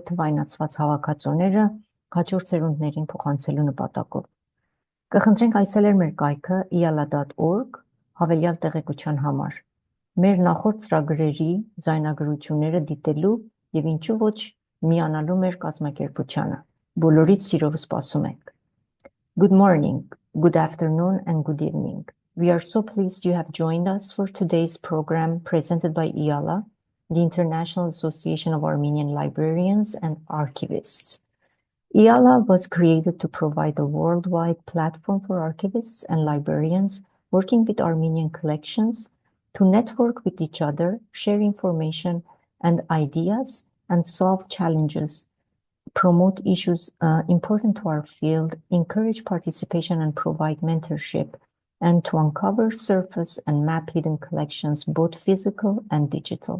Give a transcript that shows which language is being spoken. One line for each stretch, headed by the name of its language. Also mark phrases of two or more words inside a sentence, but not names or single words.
Armenian: թվայնացված հավաքածուները հաջորդ սերունդներին փոխանցելու նպատակով։ Կխնդրենք այցելել մեր կայքը iala.org հավելյալ տեղեկության համար։ Մեր նախորդ ծրագրերի ձայնագրությունները դիտելու եւ ինչու ոչ միանալու մեր կազմակերպությանը։ Բոլորիդ սիրով սպասում ենք։
English: Good morning, good afternoon, and good evening. We are so pleased you have joined us for today's program presented by IALA, the International Association of Armenian Librarians and Archivists. IALA was created to provide a worldwide platform for archivists and librarians working with Armenian collections to network with each other, share information and ideas, and solve challenges, promote issues important to our field, encourage participation and provide mentorship, and to uncover, surface, and map hidden collections, both physical and digital.